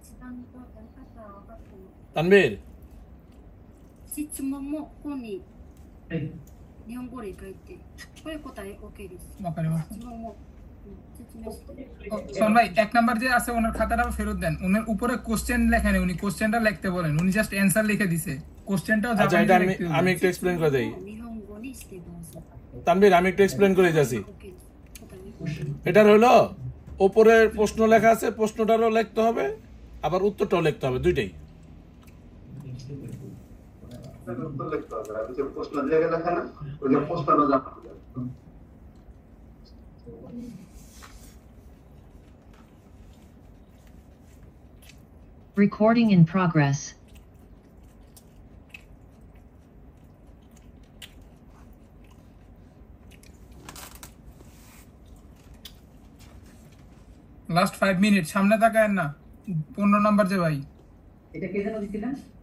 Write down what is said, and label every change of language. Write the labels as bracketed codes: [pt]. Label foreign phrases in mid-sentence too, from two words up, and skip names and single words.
[ja] とやり方は分かってる。 [bn] তানভীর [ja] 質問も本に日本語で書いて、これ答え OK です。 [bn] বাপারে বাপ। [ja] 質問も、説明して。 [bn] ও, শোন ভাই 1 নাম্বার যে আছে ওনার খাতাটা ফেরত দেন, ওনার উপরে কোশ্চেন লেখা নেই, উনি কোশ্চেনটা লিখতে বলেন, উনি [en] just answer [bn] লিখে দিছে, কোশ্চেনটাও আচ্ছা জাপানিতে এটা আমি লিখতে হবে। আমি একটু এক্সপ্লেন করে দেই [ja] 日本語にしてください。 [bn] তানভীর আমি একটু এক্সপ্লেন করে যাচ্ছি [ja] OK です。答え [bn] এটার হলো ওপরের প্রশ্ন লেখা আছে, প্রশ্নটারও লিখতে হবে আবার উত্তরটাও লিখতে হবে, দুইটাই। উত্তর লিখতে হবে, আর যে প্রশ্ন দিয়ে লেখা না ওই যে প্রশ্নটা জানা হবে। [en] Recording in progress. [bn] লাস্ট 5 মিনিট, সামনে তাকায়েন না। 15 নাম্বার যে ভাই, এটা কে যেন দিছিলেন?